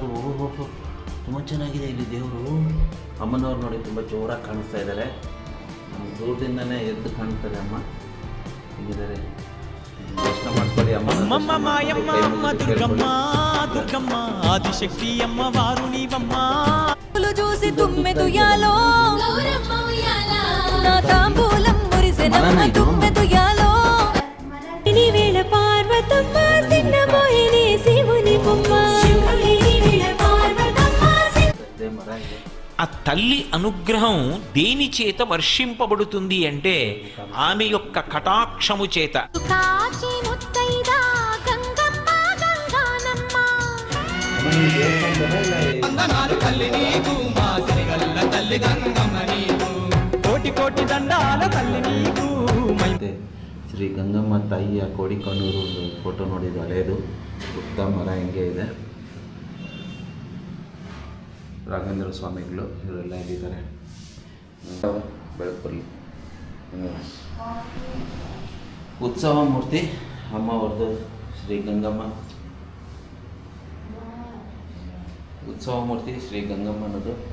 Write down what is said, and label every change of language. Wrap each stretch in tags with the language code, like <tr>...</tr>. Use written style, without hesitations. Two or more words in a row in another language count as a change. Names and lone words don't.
<kn>ಓಹೋ, ತುಂಬ ಚೆನ್ನಾಗಿದೆ ಇಲ್ಲಿ ದೇವರು. ಅಮ್ಮನವ್ರು ನೋಡಿ ತುಂಬ ಜೋರಾಗಿ ಕಾಣಿಸ್ತಾ ಇದ್ದಾರೆ. ದೂರದಿಂದನೇ ಎದ್ದು ಕಾಣ್ತದೆ ಅಮ್ಮ. ಹೀಗಿದ್ದಾರೆ, ದರ್ಶನ ಮಾಡ್ಕೊಳ್ಳಿ. ಅಮ್ಮ</kn> <te>ದುರ್ಗಮ್ಮ ದುರ್ಗಮ್ಮ ಆದಿಶಕ್ತಿ ಅಮ್ಮ ವಾರುಣಿವಮ್ಮ చూసి తుమ్మెదుయాలో నా తాంబూలం మురిసె నమ్మ తుమ్మెదుయాలో నీ వేళ పార్వతమ్మ సిన్న మోహిని శివుని బొమ్మ ఆ తల్లి అనుగ్రహం దేని చేత వర్షింపబడుతుంది అంటే ఆమె యొక్క కటాక్షము చేత. కోటి కోటి దండాల తల్లి నీకు.</te> <kn>ಮತ್ತೆ ಶ್ರೀ ಗಂಗಮ್ಮ ತಾಯಿಯ ಕೋಡಿಕಣ್ಣೂರು ಫೋಟೋ ನೋಡಿದ್ದು ಹಳೆಯದು. ಉತ್ತ ಮರ ಹಿಂಗೆ ಇದೆ. ರಾಘವೇಂದ್ರ ಸ್ವಾಮಿಗಳು ಇವರೆಲ್ಲ ಇಲ್ಲಿದ್ದಾರೆ. ಬೆಳಕು ಉತ್ಸವ ಮೂರ್ತಿ ಅಮ್ಮ ಅವ್ರದ್ದು, ಶ್ರೀ ಗಂಗಮ್ಮ ಉತ್ಸವ ಮೂರ್ತಿ ಶ್ರೀ ಗಂಗಮ್ಮನದು.</kn>